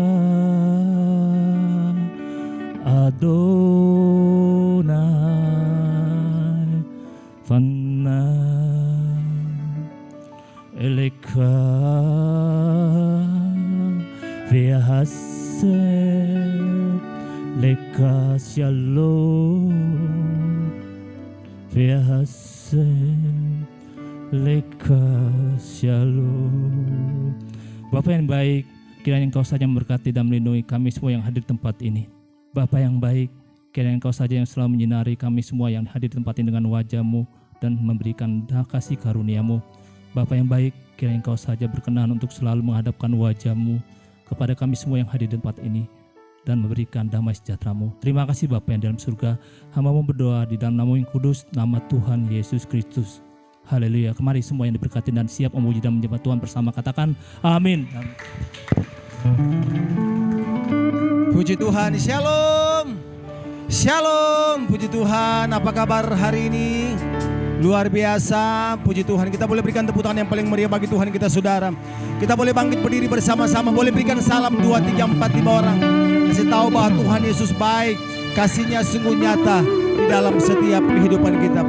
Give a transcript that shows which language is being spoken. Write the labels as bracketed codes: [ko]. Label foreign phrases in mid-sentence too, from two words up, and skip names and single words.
[id] Adonai Panna Eleka Vihase Leka Shalom Vihase Leka Shalom. Bapak yang baik, kiranya Engkau saja memberkati dan melindungi kami semua yang hadir di tempat ini. Bapak yang baik, kiranya Engkau saja yang selalu menyinari kami semua yang hadir di tempat ini dengan wajah-Mu dan memberikan kasih karunia-Mu. Bapak yang baik, kiranya Engkau saja berkenan untuk selalu menghadapkan wajah-Mu kepada kami semua yang hadir di tempat ini dan memberikan damai sejahtera-Mu. Terima kasih Bapa yang dalam surga. Hamba-Mu berdoa di dalam nama yang kudus, nama Tuhan Yesus Kristus. Haleluya. Kemari semua yang diberkati dan siap memuji dan menyembah Tuhan bersama, katakan amin. Puji Tuhan, shalom. Shalom, puji Tuhan. Apa kabar hari ini? Luar biasa, puji Tuhan. Kita boleh berikan tepuk tangan yang paling meriah bagi Tuhan kita saudara. Kita boleh bangkit berdiri bersama-sama. Boleh berikan salam 2, 3, 4, 5 orang. Kasih tahu bahwa Tuhan Yesus baik. Kasih-Nya sungguh nyata di dalam setiap kehidupan kita.